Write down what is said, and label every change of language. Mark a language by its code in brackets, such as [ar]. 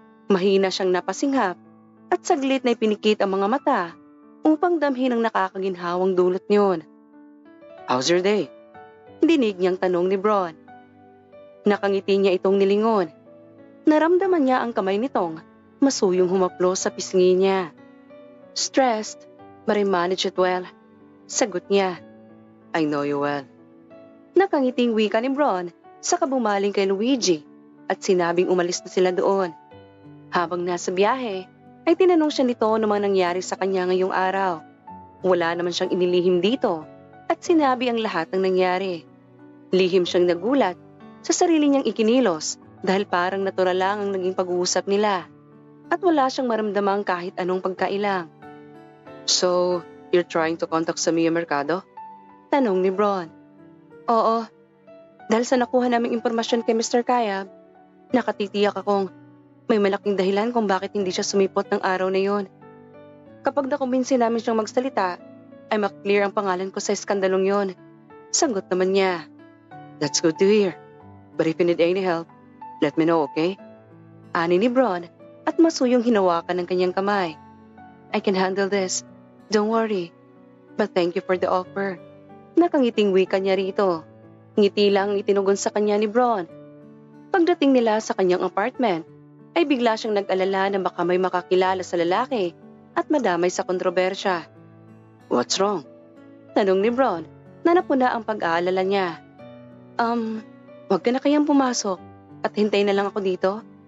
[tl] Mahina siyang napasinghap at saglit na ipinikit ang mga mata upang damhin ang nakakaginhawang dulot niyon. [en] How's your day? [tl] Dinig niyang tanong ni Bron. Nakangiti niya itong nilingon. Naramdaman niya ang kamay nitong masuyong humaplos sa pisngi niya. [en] Stressed, but I manage it well. [tl] Sagot niya. [en] I know you well. [tl] Nakangiting wika ni Bron saka bumaling kay Luigi at sinabing umalis na sila doon. Habang nasa biyahe, ay tinanong siya nito ano mang nangyari sa kanya ngayong araw. Wala naman siyang inilihim dito at sinabi ang lahat ng nangyari. Lihim siyang nagulat sa sarili niyang ikinilos dahil parang natural lang ang naging pag-uusap nila at wala siyang maramdamang kahit anong pagkailang. [en] So, you're trying to contact sa Mia Mercado? [tl] Tanong ni Bron. Oo, dahil sa nakuha naming impormasyon kay Mr. Kayab, nakatitiyak akong may malaking dahilan kung bakit hindi siya sumipot ng araw na yon. Kapag nakumbinsi namin siyang magsalita, ay maklear ang pangalan ko sa iskandalong yon. Sagot naman niya. [en] That's good to hear. But if you need any help, let me know, okay? [tl] Ani ni Bron at masuyong hinawakan ng kanyang kamay. [en] I can handle this. Don't worry. But thank you for the offer. [tl] Nakangiting wika niya rito. Ngiti lang itinugon sa kanya ni Bron. Pagdating nila sa kanyang apartment, ay bigla siyang nag-alala na baka may makakilala sa lalaki at madamay sa kontrobersya. [en] What's wrong? [tl] Tanong ni Bron na napuna ang pag-aalala niya. Wag ka na kayang pumasok at hintayin na lang ako dito.